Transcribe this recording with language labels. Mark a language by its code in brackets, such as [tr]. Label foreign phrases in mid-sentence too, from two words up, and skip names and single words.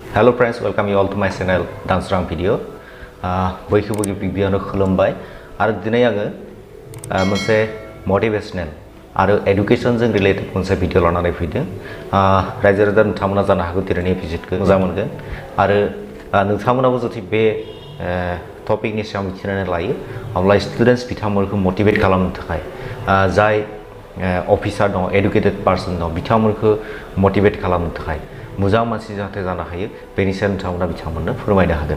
[en] Hello friends, welcome you all to my channel Danswrang video. [brx] बयखौबो गिबियावनो खुलुमबाय आरो दिनै आङो मोनसे motivational आरो education जों related मोनसे भिडिअ लानानै फैदों। रायजो राजा नोंथांमोना जानो हागौ दिनैनि भिजिटखौ मोजां मोनगोन आरो नोंथांमोनाबो जुदि बे टपिकनि सायाव मिथिनानै लायो अब्ला स्टुडेन्टस बिथांमोनखौ मोटिवेट खालामनो थाखाय जाय अफिसार दं [en] educated person [brx] दं बिथांमोनखौ मोटिवेट खालामनो थाखाय मोजां मानसि जाहाथे जानो हायो बेनि सायाव नोंथांमोना बिथांमोननो फोरमायनो हागोन।